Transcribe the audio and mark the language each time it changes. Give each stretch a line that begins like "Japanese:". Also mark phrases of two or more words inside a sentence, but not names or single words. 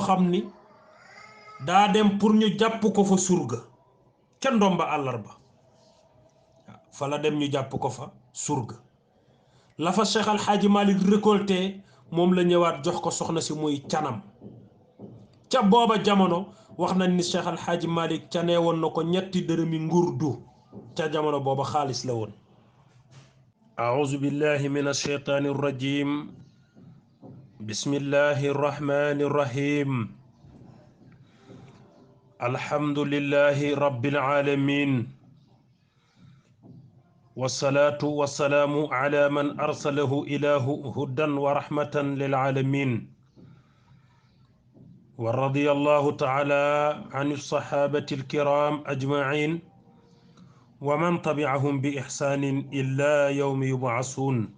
Wolof: xam ni daa dem pour ñu jàpp ko fa surga ca ndomba àllarba fa la dem ñu jàpp ko fa surga la fa Cheikh Al Hadj Malick récolté moom la ñëwaat jox ko soxna si muy canam ca booba jamono wax nañ ni Cheikh Al Hadj Malick ca nee woon na ko ñetti dërëmi ngurdu ca jamono booba xaalis la woon.
Arabic: أعوذ بالله من الشيطان الرجيم بسم الله الرحمن الرحيم الحمد لله رب العالمين والصلاة والسلام على من أرسله إله هدى ورحمة للعالمين ورضي الله تعالى عن الصحابة الكرام أجمعين ومن تبعهم بإحسان إلا يوم يبعثون